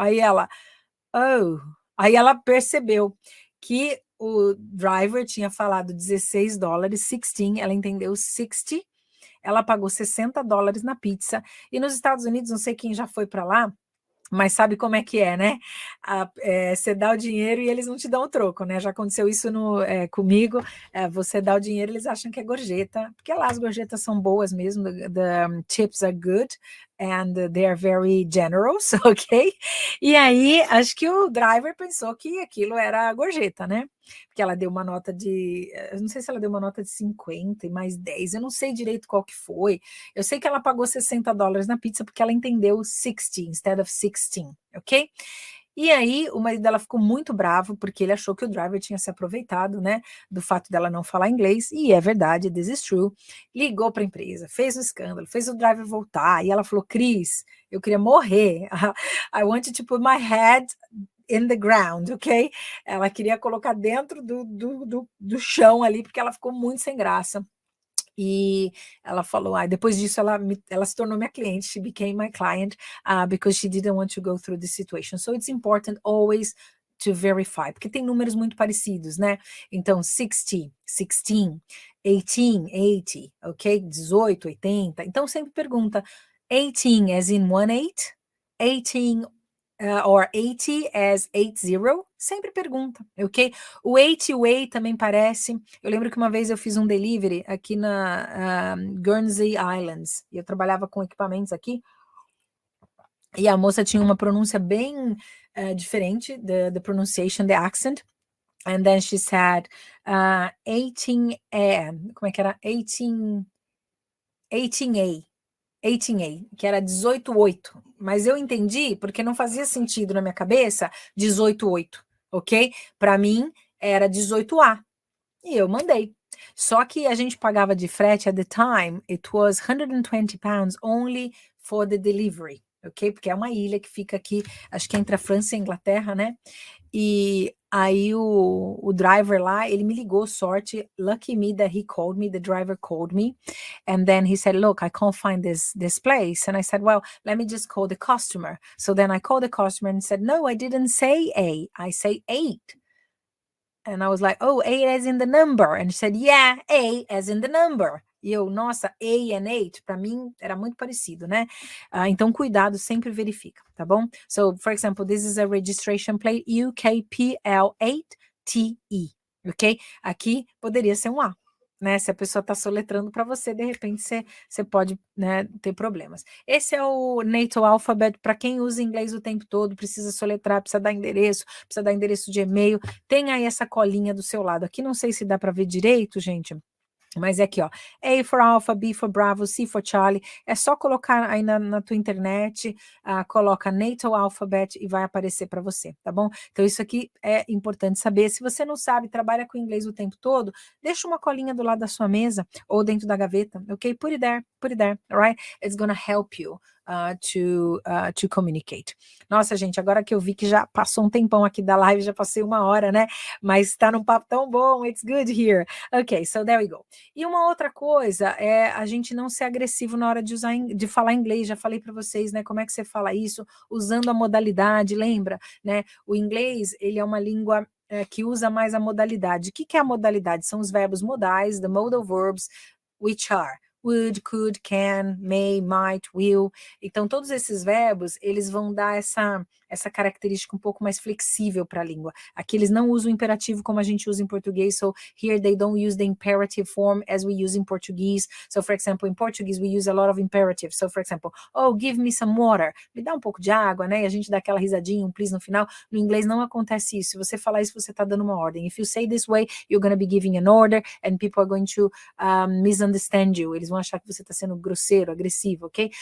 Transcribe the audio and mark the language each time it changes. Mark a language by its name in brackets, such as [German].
[Portuguese] Aí ela, oh. Aí ela percebeu que o driver tinha falado $16, 16, ela entendeu 60, ela pagou $60 na pizza. E nos Estados Unidos, não sei quem já foi para lá, mas sabe como é que é, né? Você dá o dinheiro e eles não te dão o troco, né? Já aconteceu isso comigo. Você dá o dinheiro, eles acham que é gorjeta, porque lá as gorjetas são boas mesmo. [English] The tips are good and they are very generous, ok? [Portuguese] E aí, acho que o driver pensou que aquilo era gorjeta, né? Porque ela deu uma nota eu não sei se ela deu uma nota de 50 e mais 10, eu não sei direito qual que foi. Eu sei que ela pagou $60 na pizza porque ela entendeu 60 [English] instead of [Portuguese] 16, ok? E aí o marido dela ficou muito bravo porque ele achou que o driver tinha se aproveitado, né, do fato dela não falar inglês, e é verdade, [English] this is true. [Portuguese] Ligou para a empresa, fez um escândalo, fez o driver voltar, e ela falou, Cris, eu queria morrer. [English] I wanted to put my head in the ground, ok? [Portuguese] Ela queria colocar dentro do chão ali, porque ela ficou muito sem graça. E ela falou, depois disso ela se tornou minha cliente, [English] she became my client, because she didn't want to go through this situation. So it's important always to verify, [Portuguese] porque tem números muito parecidos, né? Então, 60, 16, 18, 80, ok? 18, 80. Então, sempre pergunta, 18 as in 18, 18 or 80 as 80, sempre pergunta, ok? O 80 também parece, eu lembro que uma vez eu fiz um delivery aqui na Guernsey Islands, e eu trabalhava com equipamentos aqui, e a moça tinha uma pronúncia bem diferente, [English] the pronunciation, the accent, and then she said 18, [Portuguese] como é que era? 18A, 18A, que era 18.8, mas eu entendi porque não fazia sentido na minha cabeça 18.8, ok? Para mim era 18A, e eu mandei. Só que a gente pagava de frete [English] at the time, it was 120 pounds only for the delivery, ok? [Portuguese] Porque é uma ilha que fica aqui, acho que entre a França e a Inglaterra, né? E aí o driver lá, ele me ligou, sorte, [English] lucky me that he called me, the driver called me, and then he said, look, I can't find this place. And I said, well, let me just call the customer. So then I called the customer and said, no, I didn't say A, I say 8. And I was like, oh, 8 as in the number. And he said, yeah, A as in the number. [Portuguese] E eu, nossa, A and 8, para mim era muito parecido, né? Então, cuidado, sempre verifica, tá bom? [English] So, for example, this is a registration plate UKPL8TE, ok? [Portuguese] Aqui poderia ser um A, né? Se a pessoa está soletrando para você, de repente você pode, né, ter problemas. Esse é o NATO Alphabet, para quem usa inglês o tempo todo, precisa soletrar, precisa dar endereço de e-mail, tem aí essa colinha do seu lado. Aqui não sei se dá para ver direito, gente, mas é aqui, ó, [English] A for Alpha, B for Bravo, C for Charlie, [Portuguese] é só colocar aí na tua internet, coloca NATO Alphabet e vai aparecer para você, tá bom? Então isso aqui é importante saber. Se você não sabe, trabalha com inglês o tempo todo, deixa uma colinha do lado da sua mesa ou dentro da gaveta, ok? [English] Put it there, alright? It's gonna help you to communicate. [Portuguese] Nossa, gente, agora que eu vi que já passou um tempão aqui da live, já passei 1 hora, né? Mas tá num papo tão bom, [English] it's good here. Ok, so there we go. [Portuguese] E uma outra coisa é a gente não ser agressivo na hora de falar inglês. Já falei para vocês, né? Como é que você fala isso? Usando a modalidade, lembra? Né? O inglês, ele é uma língua que usa mais a modalidade. O que é a modalidade? São os verbos modais, [English] the modal verbs, which are would, could, can, may, might, will. [Portuguese] Então, todos esses verbos, eles vão dar essa característica um pouco mais flexível para a língua. Aqui eles não usam o imperativo como a gente usa em português, [English] so here they don't use the imperative form as we use in Portuguese. So, for example, in Portuguese we use a lot of imperatives. So, for example, oh, give me some water. [Portuguese] Me dá um pouco de água, né? E a gente dá aquela risadinha, um please no final. No inglês não acontece isso. Se você falar isso, você está dando uma ordem. [English] If you say this way, you're going to be giving an order and people are going to misunderstand you. [Portuguese] Eles vão achar que você está sendo grosseiro, agressivo, ok?